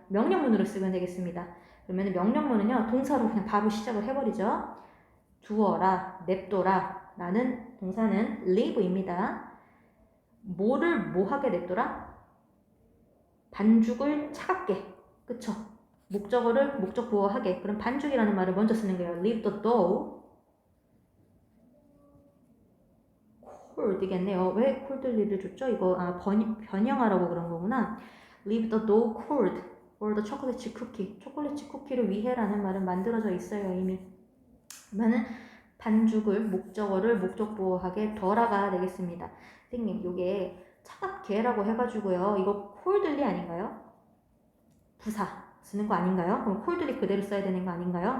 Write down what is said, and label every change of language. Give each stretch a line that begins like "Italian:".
Korean: 명령문으로 쓰면 되겠습니다. 그러면 명령문은요, 동사로 그냥 바로 시작을 해버리죠. 두어라, 냅둬라 라는 동사는 leave입니다. 뭐를 뭐하게 냅둬라? 반죽을 차갑게. 그쵸? 목적어를 목적 보호하게. 그럼 반죽이라는 말을 먼저 쓰는 거예요.
English: leave the dough cold겠네요.
Korean: 왜 cold를 줬죠? 이거 변형하라고 그런 거구나.
English: leave the dough cold for the chocolate cookie.
Korean: 초콜릿 쿠키를 위해라는 말은 만들어져 있어요, 이미. 그러면은 반죽을 목적어를 목적 보호하게 덜하가 되겠습니다. 선생님, 요게 차갑게라고 해가지고요. 이거 coldly 아닌가요? 부사 쓰는 거 아닌가요? 그럼 coldly 그대로 써야 되는 거 아닌가요?